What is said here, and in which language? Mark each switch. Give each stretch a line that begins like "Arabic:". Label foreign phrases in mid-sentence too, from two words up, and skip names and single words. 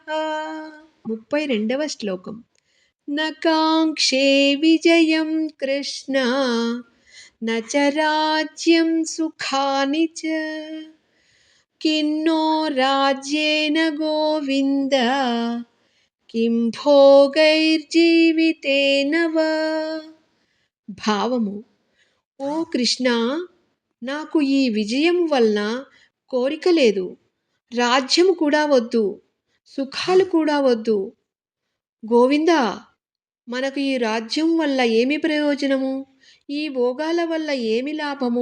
Telugu: 32వ శ్లోకం.
Sanskrit: न काङ्क्षे विजयं कृष्ण न च राज्यं सुखानि च किन्नो राज्येन गोविन्द किं భోగైర్జీవితేన వా.
Telugu: భావము: ఓ కృష్ణ, నాకు ఈ విజయం వలన కోరిక లేదు, రాజ్యము కూడా వద్దు, సుఖాలు కూడా వద్దు. గోవిందా, మనకు ఈ రాజ్యం వల్ల ఏమి ప్రయోజనము, ఈ భోగాల వల్ల ఏమి లాభము?